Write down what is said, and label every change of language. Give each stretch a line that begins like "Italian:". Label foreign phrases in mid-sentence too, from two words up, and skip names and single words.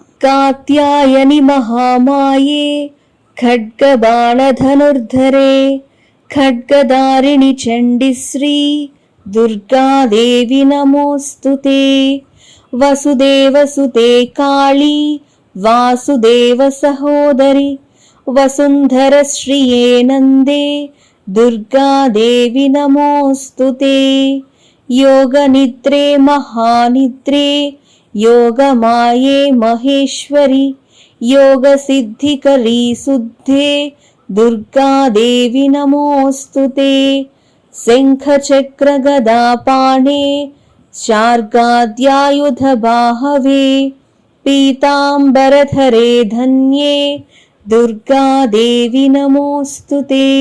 Sanskrit: కాత్యాయని మహామాయే ఖడ్గబాణధనుర్ధరే ఖడ్గదారిణి చండి శ్రీ దుర్గాదేవి నమోస్తుతే. వసుదేవసుతే కాళీ వాసుదేవ సహోదరి వసుంధర శ్రియే నందే దుర్గాదేవి నమోస్తుతే. योगनिद्रे महानिद्रे योगमाये महेश्वरि योगसिद्धिकरी शुद्धे दुर्गादेवी नमोस्तुते. शङ्खचक्रगदापाणे शार्गाद्यायुधबाहवे पीताम्बरधरे धन्ये दुर्गादेवी नमोस्तुते.